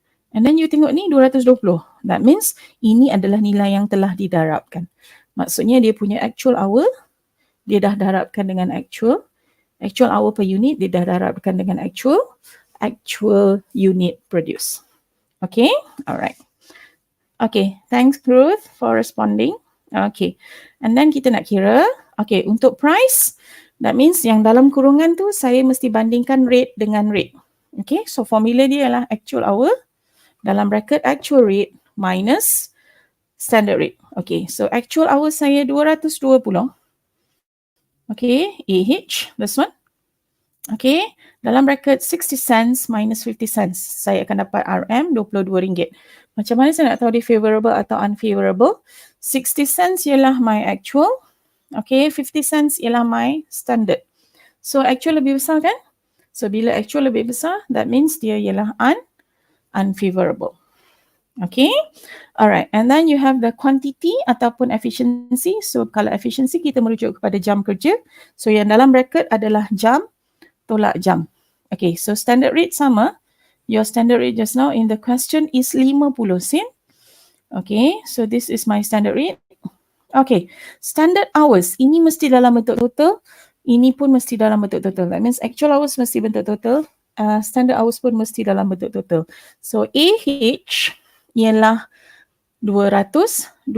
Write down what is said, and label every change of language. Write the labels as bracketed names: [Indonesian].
[English] And then you [Malay] tengok ni 220. [English] That means [Malay] ini adalah nilai yang telah didarabkan. Maksudnya dia punya actual hour, dia dah darabkan dengan actual hour per unit, dia dah darabkan dengan actual unit produce. Okay, alright. [English] Okay, thanks Ruth for responding. Okay, and then [Malay] kita nak kira, okay, untuk price, [English] that means [Malay] yang dalam kurungan tu saya mesti bandingkan rate dengan rate. Okay, so formula dia ialah actual hour dalam bracket actual rate minus standard rate. Okay, so actual hour saya 220. [English] Okay, AH, this one. [Malay] Okay, dalam bracket 60 cents minus 50 cents. Saya akan dapat RM RM22. Macam mana saya nak tahu dia favorable atau unfavorable? 60 cents ialah my actual. Okay, 50 cents ialah my standard. So actual lebih besar kan? So bila actual lebih besar, [English] that means [Malay] dia ialah unfavorable. [English] Okay, alright. And then you have the quantity [Malay] ataupun efficiency. So kalau efficiency kita merujuk kepada jam kerja. So yang dalam bracket adalah jam tolak jam. Okay, so standard rate sama. [English] Your standard rate just now in the question is 50 sen. Okay, so this is my standard rate. [Malay] Okay, standard hours. Ini mesti dalam bentuk total. Ini pun mesti dalam bentuk total. [English] That means [Malay] actual hours mesti bentuk total. Standard hours pun mesti dalam bentuk total. So AH ialah 220.